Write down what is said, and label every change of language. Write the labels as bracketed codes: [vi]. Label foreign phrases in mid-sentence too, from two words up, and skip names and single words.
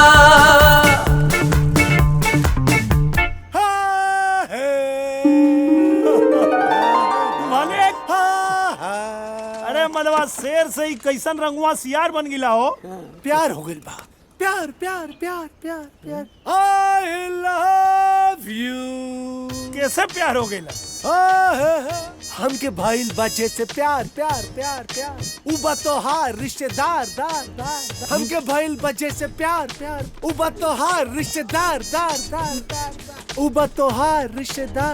[bho] अरे मदवा शेर से ही कैसन रंगवा सियार बन गिला हो। प्यार हो गइल बा, प्यार प्यार प्यार प्यार प्यार। [en] I love you। [bho] कैसे प्यार हो गइला? हमके भाईल बच्चे से प्यार प्यार प्यार प्यार। उबा तोहार रिश्तेदार दार दार। हमके भाईल बच्चे से प्यार प्यार। उबा तोहार रिश्तेदार दार दार दार। उबा तोहार रिश्तेदार।